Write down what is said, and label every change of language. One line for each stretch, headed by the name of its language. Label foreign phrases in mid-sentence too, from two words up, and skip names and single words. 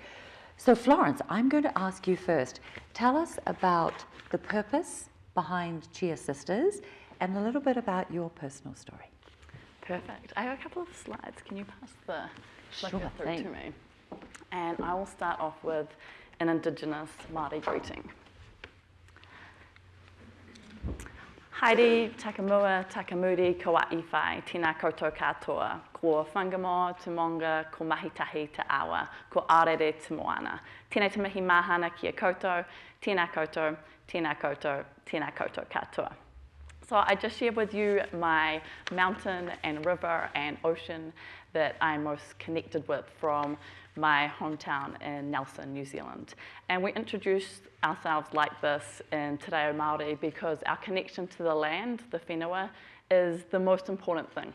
English: So Florence, I'm going to ask you first. Tell us about the purpose behind Chia Sisters and a little bit about your personal story. Perfect. I have a couple of slides. Can you pass the Sure clicker through thing. to me? And I will start off with an Indigenous Māori greeting.
Māori: Haere, takamua, takamuri, ko wa'i whai, tēnā koutou katoa, ko whangamo, te monga, ko mahitahi te awa, ko arere te moana. Tēnei te mihi mahana ki a koutou, tēnā koutou, tēnā koutou, tēnā koutou katoa.
English: So I just shared with you my mountain and river and ocean that I'm most connected with from my hometown in Nelson, New Zealand. And we introduced ourselves like this in Te Reo Māori because our connection to the land, the whenua, is the most important thing.